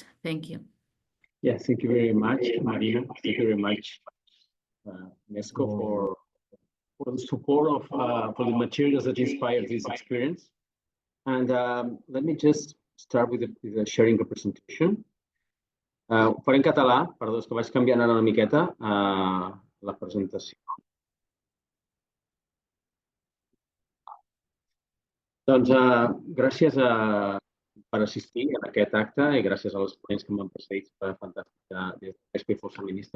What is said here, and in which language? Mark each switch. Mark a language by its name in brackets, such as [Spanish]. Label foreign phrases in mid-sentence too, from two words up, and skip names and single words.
[English] Thank you. Yes, thank you very much, Marina. Thank you very much, UNESCO, for the support for the materials that inspired this experience. And let me just start with the sharing the presentation. [Catalan] Ho faré en català, perdó, és que vaig canviant ara una miqueta la presentació. Doncs gràcies per assistir a aquest acte i gràcies a les ponents que m'han precedit fantàstica des de FOS Feminista.